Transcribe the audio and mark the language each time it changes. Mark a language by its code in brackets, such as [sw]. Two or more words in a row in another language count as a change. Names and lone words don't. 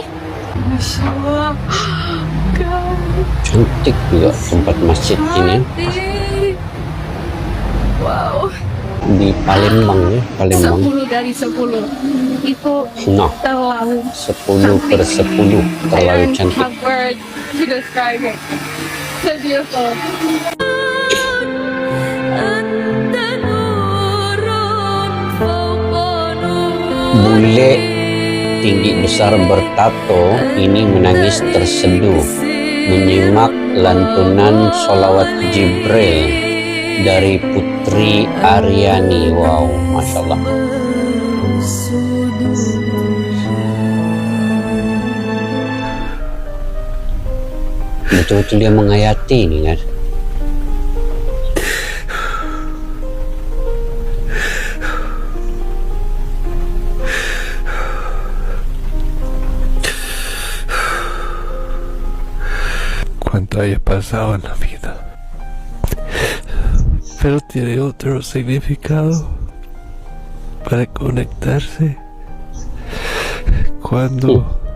[ar] ما شاء الله. [id] Cantik juga tempat masjid ini. Wow. Di Palembang ya, Palembang. 10 dari 10. Itu Nah, terlalu 10/10 terlalu cantik. [en] covered to describe it. So beautiful. [id] Bule tinggi besar bertato ini menangis terseduh menyimak lantunan sholawat Jibril dari Putri Aryani. [ar] Wow, ما شاء الله. [id] Betul-betul dia menghayati ini kan. [es] Cuánto haya pasado en la vida, pero tiene otro significado para conectarse cuando